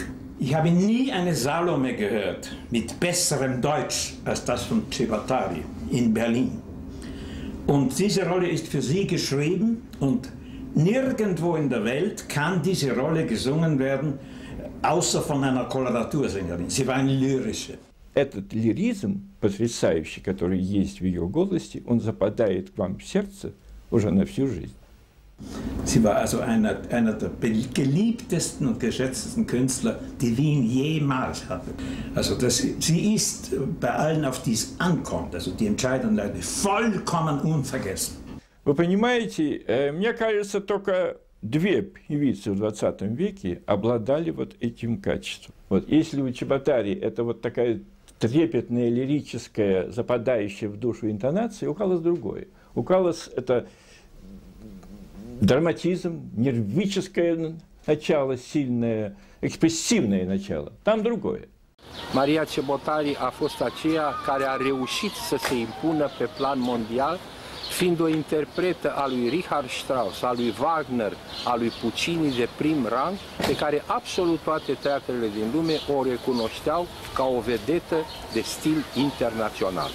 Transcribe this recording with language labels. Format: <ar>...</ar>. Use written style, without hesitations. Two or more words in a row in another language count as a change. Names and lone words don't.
<de>Ich habe nie eine Salome gehört mit besserem Deutsch als das von Cibotari in Berlin. Und diese Rolle ist für sie geschrieben und nirgendwo in der Welt kann diese Rolle gesungen werden, außer von einer Koloratursängerin. Sie war eine lyrische.</de> <ru>Этот лиризм потрясающий, который есть в ее голосе, он западает к вам в сердце уже на всю жизнь.</ru> <de>Sie war also einer der geliebtesten und geschätztesten Künstler, die Wien jemals hatte. Also sie ist bei allen, auf die es ankommt, also die entscheidenden Leute, vollkommen unvergessen.</de> <ru>Вы понимаете, мне кажется, только 2 певицы в 20 веке обладали вот этим качеством. Вот если у Cibotari это вот такая трепетная, лирическая, западающая в душу интонация, у Каллас другое. У Каллас это драматизм, нервическое начало, sильное, expresiune начало. Там другое.</ru> <ro>Maria Cibotari a fost aceea care a reușit să se impună pe plan mondial fiind o interpretă a lui Richard Strauss, a lui Wagner, a lui Puccini de prim rang, pe care absolut toate teatrele din lume o recunoșteau ca o vedetă de stil internațional.</ro>